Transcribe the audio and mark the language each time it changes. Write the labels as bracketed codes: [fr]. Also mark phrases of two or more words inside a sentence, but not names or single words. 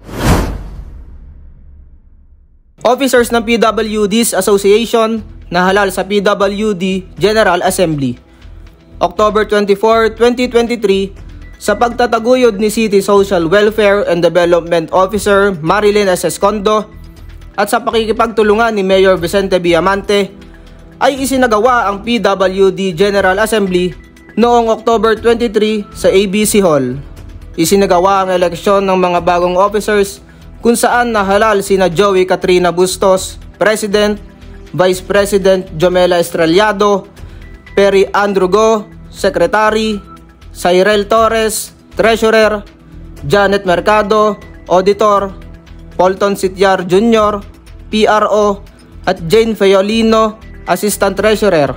[tl] Officers ng PWD's Association na halal sa PWD General Assembly. October 24, 2023, sa pagtataguyod ni City Social Welfare and Development Officer Marilyn S. Escondo at sa pakikipagtulungan ni Mayor Vicente B. Amante, ay isinagawa ang PWD General Assembly noong October 23 sa ABC Hall. Isinagawa ang eleksyon ng mga bagong officers kung saan nahalal sina Joey Katrina Bustos, President, [en] Vice President [tl] Jomela Estrellado, Perry Andrew Go, Secretary, Cyril Torres, Treasurer, Janet Mercado, Auditor, Polton Sityar Jr., PRO, at Jane Feolino, [en] Assistant Treasurer.